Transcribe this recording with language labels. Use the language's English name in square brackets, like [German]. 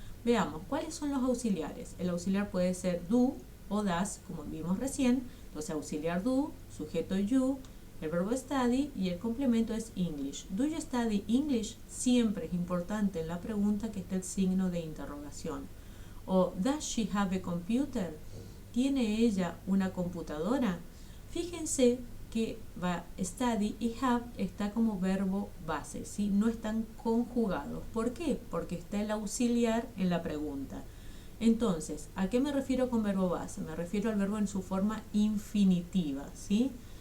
[Spanish] Veamos, ¿cuáles son los auxiliares? El auxiliar puede ser do o does, como vimos recién. Entonces auxiliar do, sujeto you, el verbo study y el complemento es English. [English] Do you study English? [Spanish] Siempre es importante en la pregunta que esté el signo de interrogación. O [English] does she have a computer? [Spanish] ¿Tiene ella una computadora? Fíjense que va study y have está como verbo base, ¿sí? No están conjugados. ¿Por qué? Porque está el auxiliar en la pregunta. Entonces, ¿a qué me refiero con verbo base? Me refiero al verbo en su forma infinitiva, ¿sí?